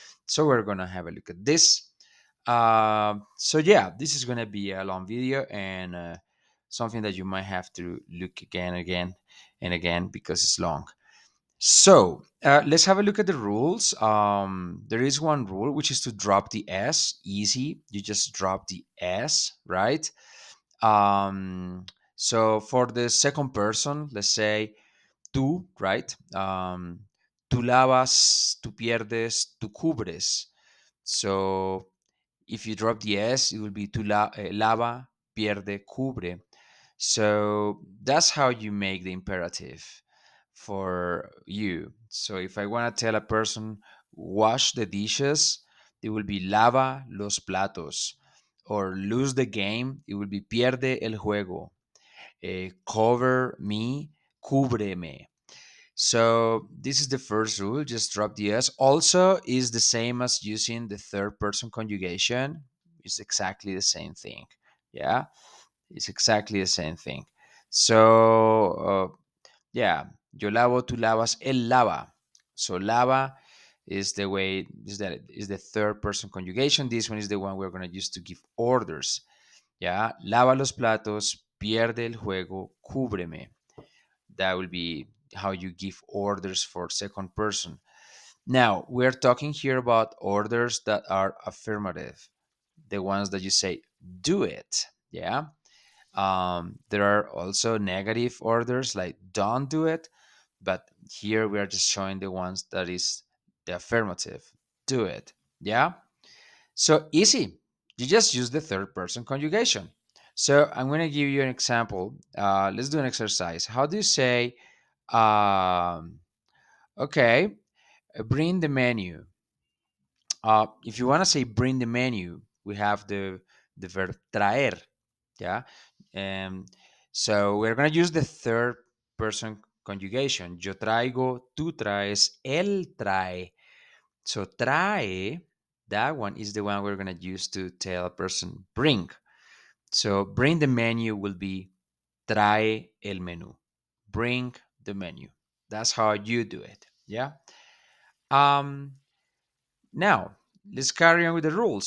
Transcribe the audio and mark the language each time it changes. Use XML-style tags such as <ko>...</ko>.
<en>So we're going to have a look at this. So yeah, this is going to be a long video, and something that you might have to look again and again, because it's long. So let's have a look at the rules. There is one rule, which is to drop the S. Easy. You just drop the S, right? Um, so for the second person, let's say</en> <es>tú, right? Tú lavas, tú pierdes, tú cubres.</es> <en>So if you drop the S, it will be</en> <es>lava, pierde, cubre.</es> <en>So that's how you make the imperative for you. So if I want to tell a person, wash the dishes, it will be</en> <es>lava los platos.</es> <en>Or lose the game, it will be</en> <es>pierde el juego.</es> <en>Cover me, cúbreme. So this is the first rule, just drop the S. Also is the same as using the third person conjugation. It's exactly the same thing. Yeah, it's exactly the same thing. So, yeah,</en> <es>yo lavo, tú lavas, él lava.</es> <en>So lava is the way, is the third person conjugation. This one is the one we're going to use to give orders.</en> <es>Yeah, lava los platos, pierde el juego, cúbreme.</es> <en>That will be how you give orders for second person. Now, we're talking here about orders that are affirmative, the ones that you say, do it. Yeah. There are also negative orders like don't do it, but here we are just showing the ones that is the affirmative. Do it. Yeah. So easy. You just use the third person conjugation. So I'm going to give you an example. Let's do an exercise. How do you say, um, okay, bring the menu? If you want to say bring the menu, we have the verb traer. Yeah. Um, so we're going to use the third person conjugation.</en> <es>Yo traigo, tú traes, él trae.</es> <en>So trae, that one is the one we're going to use to tell a person bring. So bring the menu will be</en> <es>trae el menú.</es> <en>Bring the menu. That's how you do it. Yeah. Um, Now let's carry on with the rules.</en>